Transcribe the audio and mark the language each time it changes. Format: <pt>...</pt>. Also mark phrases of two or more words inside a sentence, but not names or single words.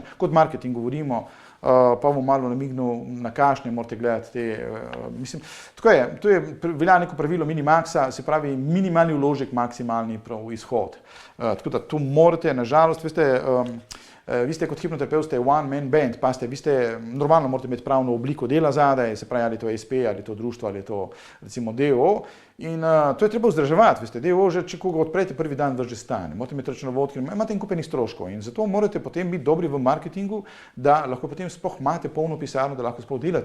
<sl>Kot marketing govorimo, pa bomo malo namignil, na kakšne morate gledati te. Mislim, tako je, to je velja neko pravilo minimaxa, se pravi minimalni vložek, maksimalni izhod. Tako da tu morate, nažalost, veste, vi ste kot hipnoterapeut, ste</sl> <en>one man band,</en> <sl>pa vi ste, normalno morate imeti pravno obliko dela zadaj, se pravi, ali je to SP, ali je to društvo, ali je to recimo DO. In to je treba vzdrževati, veste, DO že, če koga odprete prvi dan, vas že stane. Morate imeti računovodke, imate en kupenih stroškov in zato morate potem biti dobri v marketingu, da lahko potem sploh imate polno pisarno, da lahko sploh delate.</sl>